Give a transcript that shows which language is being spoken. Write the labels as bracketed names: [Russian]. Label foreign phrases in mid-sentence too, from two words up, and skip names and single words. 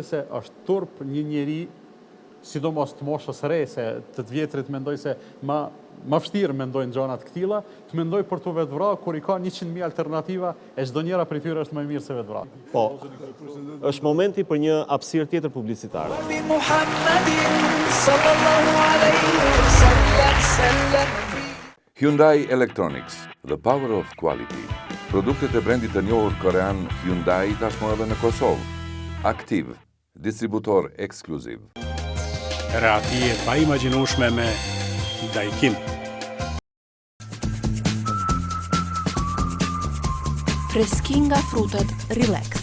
[Albanian] Për arsye se është turp një njeri sidomos të moshës re, se të vjetrit mendoj se ma vështirë mendojnë gjonat këtilla, të mendoj për të vetë vra, kur i ka 100.000 alternativa, e çdo njëra prej tyre është më e mirë se vetë vra. Po, është momenti për një hapësirë tjetër publicitare. Hyundai Electronics, [English] the power of quality. [Albanian] Produktet e brendit të njohur korean Hyundai tashmë edhe në Kosovë. Aktiv, distributor ekskluziv. Rati e pa imagjinueshme me Daikin. Freski nga frutat Relax.